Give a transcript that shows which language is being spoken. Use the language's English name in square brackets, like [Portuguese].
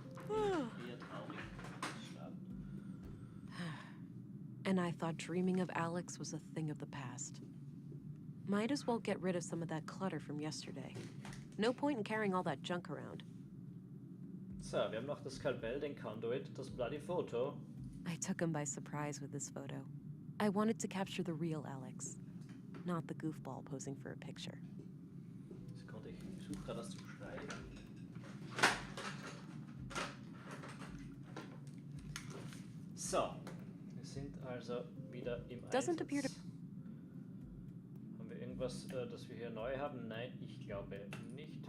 [German] Eher traurig. Schlafen. [English] And I thought dreaming of Alex was a thing of the past. Might as well get rid of some of that clutter from yesterday. No point in carrying all that junk around. [German] So, wir haben noch das Skalpell, den Conduit, das Bloody Photo. [English] I took him by surprise with this photo. I wanted to capture the real Alex, not the goofball posing for a picture. [German] Sekunde, ich suche gerade was zum Schreiben. So, wir sind also wieder im [English] Doesn't appear to- [German] Einsatz. Haben wir irgendwas, das wir hier neu haben? Nein, ich glaube nicht.